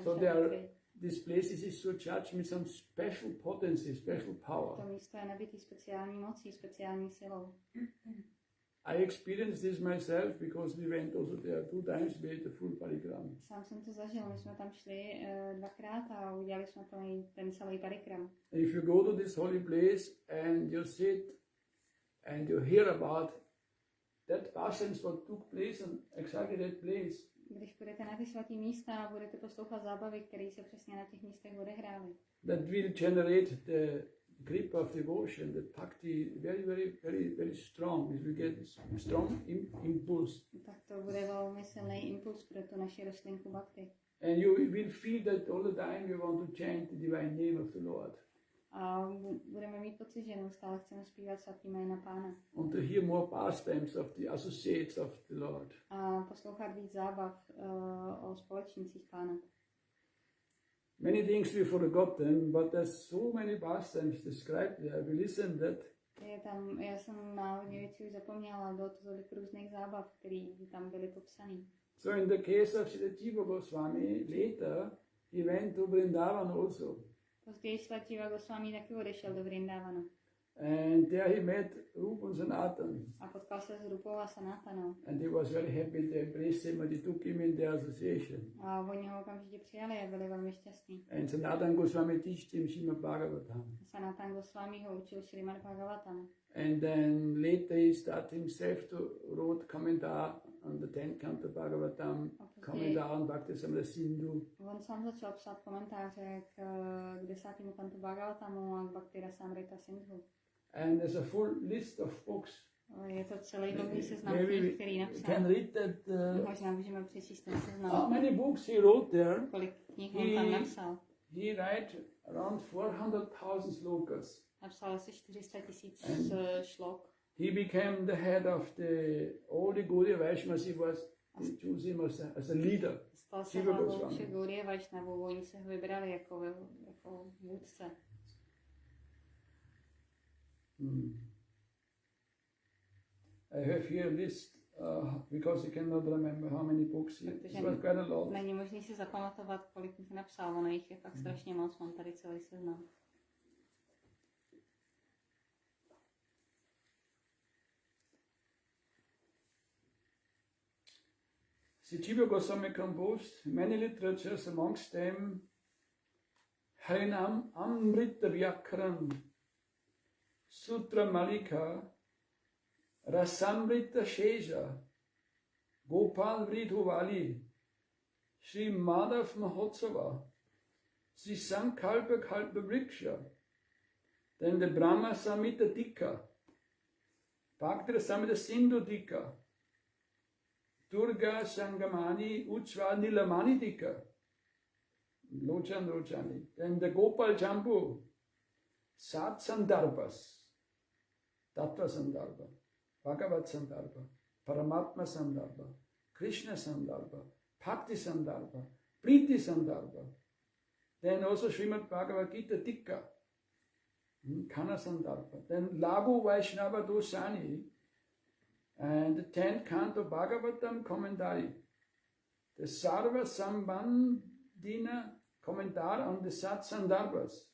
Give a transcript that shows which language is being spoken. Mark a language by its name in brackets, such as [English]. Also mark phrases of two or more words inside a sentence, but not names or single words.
[English] So this place is so charged with some special potency, special power. [Czech] To místo je nabitý speciální mocí, speciální silou. [English] I experienced this myself because we went also there 2 times, we did the full parikrama. [Czech] Sám jsem to zažil, my jsme tam šli 2krát a udělali jsme ten celý parikram. [English] If you go to this holy place and you sit and you hear about that passions what took place in exactly that place. [Czech] Když půjdete na ty svatý místa a budete poslouchat zábavy, které se přesně na těch místech odehrály. [English] That will generate the grip of devotion, the bhakti, very, very, very, very strong. It will get strong impulse. [Czech] Tak to bude velmi silný impuls pro tu naši rostlinku bhakti. [English] And you will feel that all the time you want to chant the divine name of the Lord. [Czech] A budeme mít pocit, že neustále chceme zpívat svatý jména Pána. [English] Want to hear more pastimes of the associates of the Lord. [Czech] A poslouchat víc zábav o společnících Pána. [English] Many things we forgotten, but there's so many pastimes described there. We listen that. [Czech] Já jsem na hodně věcí už zapomněla, bylo to tolik různých zábav, které tam byly popsané. [English] So in the case of Džíva Goswami, later he went to Vrindavan also. [Czech] Později Džíva Goswami taky odešel do Vrindavanu. [English] And there he met Rupa and Sanatan. [Czech] A potkal se s Rupou a Sanatanou. [English] And he was very happy, they embraced him and they took him in their association. [Czech] A oni ho okamžitě přijali a byli velmi šťastní. [English] And Sanatan Goswami taught him Srimad Bhagavatam. [Czech] Sanatan Goswami ho učil Srimad Bhagavatam. [English] And then later he started himself to wrote commentary on the 10th canto Bhagavatam, commentary on Bhakti Samrata Sindhu. [Czech] On sám začal psát komentáře k 10. kantu Bhagavatamu a k Bhakti Samrata Sindhu. [English] And there's a full list of books. [Czech] Je to celý dlouhý seznam knih, který napsal. [English] Can read that. [Czech] Možná můžeme přečíst ten seznam. [English] How many books he wrote there? [Czech] Kolik knih on tam napsal? [English] He wrote around 400,000 slokas. [Czech] Napsal asi 400 000 šlok. [English] He became the head of all the Gaudiya Vaishnavas. He was choose him as a leader. [Czech] Stal se hlavou všech Gaudiya Vaishnavů, oni se ho vybrali jako vůdce. [English] I have here a list because I cannot remember how many books he was quite a lot. [Czech] Není možný si zapamatovat, kolik jich napsal, ono jich je fakt strašně moc, mám tady celý seznam. [English] Džíva Goswami composed many literatures, amongst them Harinam Amrita Vyakran, Sutra Malika, Rasamrita Shesha, Gopal Vridhovali, Sri Madhav Mahotsava, Sri Sankalpa Kalpa Vriksha, then the Brahma Samhita Dika, Bhakti Samhita Sindhu Dika, Durga Sangamani Uchva Nilamani Dika, Lochan Rochani, then the Gopal Jambu, Sat Sandarbhas, Tattva Sandarbha, Bhagavat Sandarbha, Paramatma Sandarbha, Krishna Sandarbha, Bhakti Sandarbha, Priti Sandarbha, then also Srimad Bhagavad Gita Dika, Kana Sandarbha, then Lagu Vaishnava Dosani, and the 10th canto Bhagavatam commentary, the Sarva Dina Kommentar on the Sat Sandarbhas.